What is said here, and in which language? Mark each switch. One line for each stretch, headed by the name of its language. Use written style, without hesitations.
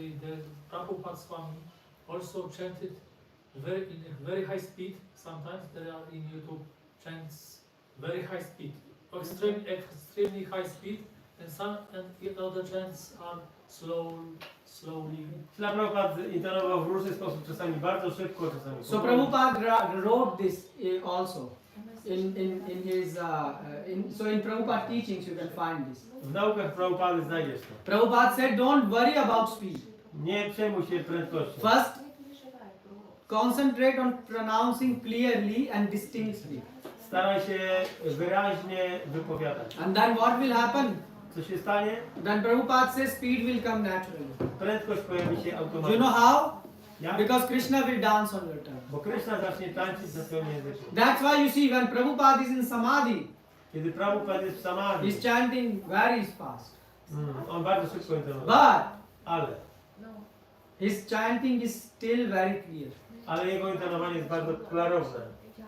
English: The Prabhupada Swami also chanted in a very high speed. Sometimes there are in YouTube chants very high speed, extremely high speed, and other chants are slowly.
Polish: Srila Prabhupada intonował w różny sposób, czasami bardzo szybko, czasami
English: So
Polish: powoli.
English: Prabhupada wrote this also in his so in Prabhupada teachings you can find this.
Polish: W naukach Prabhupady znajdziesz to.
English: Prabhupada said, don't worry about speed.
Polish: Nie przejmuj się prędkością.
English: First, concentrate on pronouncing clearly and distinctly.
Polish: Staraj się wyraźnie wypowiadać.
English: And then what will happen?
Polish: Co się stanie?
English: Then Prabhupada says speed will come naturally.
Polish: prędkość pojawi się
English: Do you
Polish: automatycznie.
English: know how?
Polish: Jak?
English: Because Krishna will dance on your tongue.
Polish: Bo Krishna zacznie tańczyć na swoim języku.
English: That's why you see when Prabhupada is in Samadhi,
Polish: Kiedy Prabhupada jest w Samadhi,
English: he's chanting very fast.
Polish: on bardzo szybko intonuje.
English: But
Polish: Ale
English: his chanting is still very clear.
Polish: jego intonowanie jest bardzo klarowne.